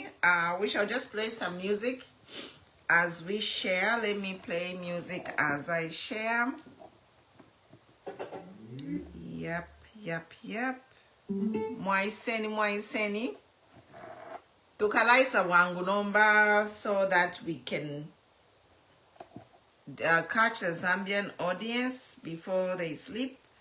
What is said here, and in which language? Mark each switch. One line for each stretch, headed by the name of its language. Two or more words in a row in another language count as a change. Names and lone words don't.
English: We shall just play some music as we share. Let me play music as I share. Yep.
Bemba: Mwaiseni. Tukalaisa wangu nomba
English: so that we can catch the Zambian audience before they sleep.